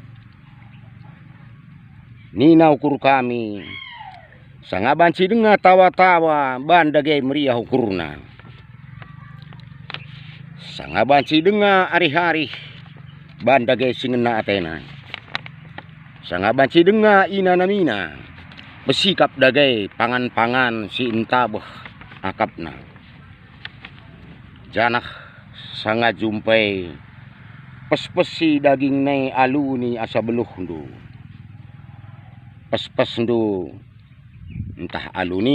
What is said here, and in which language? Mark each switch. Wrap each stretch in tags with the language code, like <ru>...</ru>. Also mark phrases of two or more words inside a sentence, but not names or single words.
<btx>nina ukur kami sanga banci denga tawa-tawa bandage meriah ukurna, sanga banci denga hari-hari bandage singena atena, sanga banci denga ina namina besikap dagai pangan-pangan si intabeh akapna, janah sanga jumpai pes-pesi daging ne aluni asa beluh ndu, pes-pes ndu entah aluni</btx>